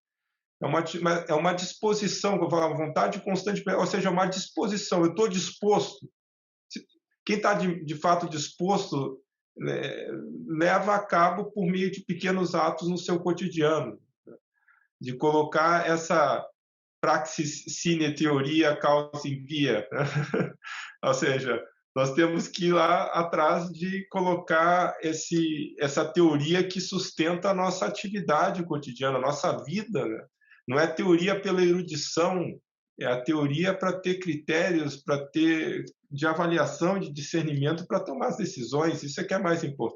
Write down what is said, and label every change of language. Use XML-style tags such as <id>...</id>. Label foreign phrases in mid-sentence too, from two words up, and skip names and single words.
<pt>É uma disposição, que eu falo, uma vontade constante, ou seja, uma disposição. Eu estou disposto. Quem está de fato disposto leva a cabo por meio de pequenos atos no seu cotidiano, de colocar essa</pt> <la>praxis sine teoria causa in via,</la> <pt>ou seja, nós temos que ir lá atrás de colocar essa teoria que sustenta a nossa atividade cotidiana, a nossa vida, né? Não é teoria pela erudição, é a teoria para ter critérios, para ter de avaliação, de discernimento para tomar as decisões. Isso é que é mais importante.</pt>